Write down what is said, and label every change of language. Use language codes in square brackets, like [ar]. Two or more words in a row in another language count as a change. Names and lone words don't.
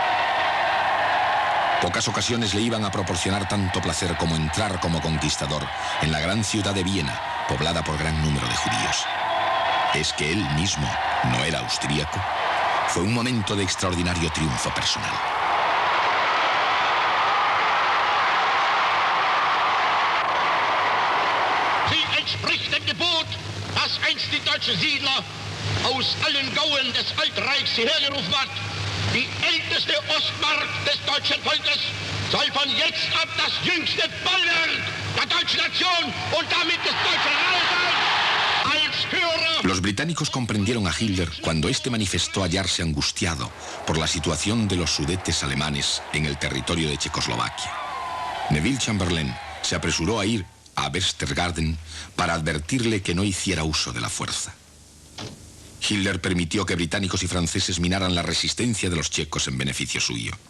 [es] Pocas ocasiones le iban a proporcionar tanto placer como entrar como conquistador en la gran ciudad de Viena, poblada por gran número de judíos. ¿Es que él mismo no era austríaco? Fue un momento de extraordinario triunfo personal. [de] Sie entspricht dem Gebot, das einst die deutschen Siedler aus allen Gauen des Altreichs hierher gerufen hat. Die älteste Ostmark des deutschen Volkes soll von jetzt ab das jüngste Bollwerk der deutschen Nation und damit des deutschen Reiches als Führer. [es] Los británicos comprendieron a Hitler cuando éste manifestó hallarse angustiado por la situación de los sudetes alemanes en el territorio de Checoslovaquia. Neville Chamberlain se apresuró a ir a Westergarden para advertirle que no hiciera uso de la fuerza. Hitler permitió que británicos y franceses minaran la resistencia de los checos en beneficio suyo.